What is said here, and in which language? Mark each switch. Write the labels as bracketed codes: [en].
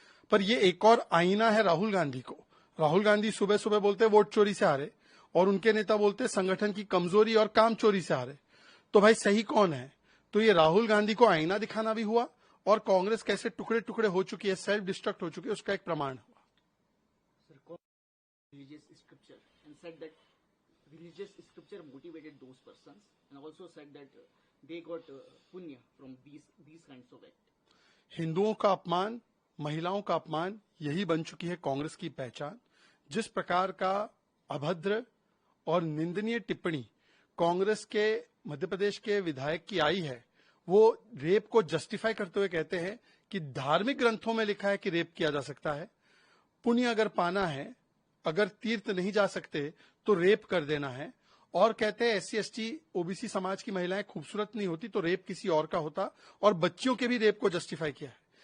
[hi] पर ये एक और आईना है राहुल गांधी को। राहुल गांधी सुबह सुबह बोलते वोट चोरी से हारे, और उनके नेता बोलते संगठन की कमजोरी और काम चोरी से हारे। तो भाई सही कौन है? तो ये राहुल गांधी को आईना दिखाना भी हुआ, और कांग्रेस कैसे टुकड़े टुकड़े हो चुकी है, सेल्फ डिस्ट्रक्ट हो चुकी है, उसका एक प्रमाण हुआ। [en] Religious scripture and said that religious scripture motivated those persons, and also said that they got punya from these kinds of act. [hi] हिंदुओं का अपमान, महिलाओं का अपमान, यही बन चुकी है कांग्रेस की पहचान। जिस प्रकार का अभद्र और निंदनीय टिप्पणी कांग्रेस के मध्य प्रदेश के विधायक की आई है, वो रेप को जस्टिफाई करते हुए कहते हैं कि धार्मिक ग्रंथों में लिखा है कि रेप किया जा सकता है, पुण्य अगर पाना है, अगर तीर्थ नहीं जा सकते तो रेप कर देना है, और कहते हैं एससी एसटी ओबीसी समाज की महिलाएं खूबसूरत नहीं होती तो रेप किसी और का होता, और बच्चियों के भी रेप को जस्टिफाई किया है।